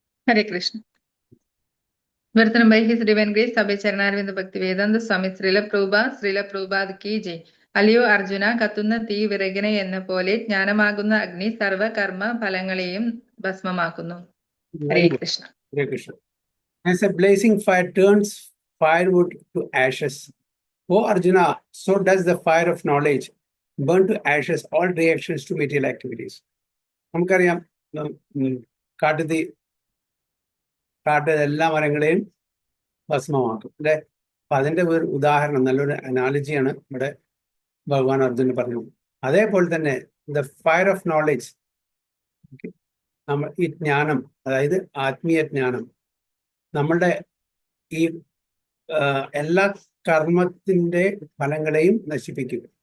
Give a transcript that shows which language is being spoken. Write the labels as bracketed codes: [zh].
[en] Hare Krishna. Virthanam by His Divine Grace, Sabha Charanarvinda Bhakti Vedanta Swami Srila Prabhupada ki jai. [ml] അല്ലയോ അർജുന, കത്തുന്ന തീ വിറകിനെ എന്ന പോലെ ജ്ഞാനമാകുന്ന അഗ്നി സർവകർമ്മ ഫലങ്ങളെയും ഭസ്മമാക്കുന്നു. ഹരേ Krishna. Hare Krishna. [en] As a blazing fire turns firewood to ashes, O Arjuna, so does the fire of knowledge burn to ashes all reactions to material activities. [ml] നമുക്കറിയാം കാട്ടുതീ എല്ലാ മരങ്ങളെയും ഭസ്മമാക്കും അല്ലെ. അപ്പൊ അതിന്റെ ഒരു ഉദാഹരണം, നല്ലൊരു അനാലജിയാണ് ഇവിടെ ഭഗവാൻ അർജുനന് പറഞ്ഞത്. അതേപോലെ തന്നെ [en] the fire of knowledge, [ml] നമ്മൾ ഈ ജ്ഞാനം, അതായത് ആത്മീയ ജ്ഞാനം നമ്മളുടെ ഈ എല്ലാ കർമ്മത്തിന്റെ ഫലങ്ങളെയും നശിപ്പിക്കും.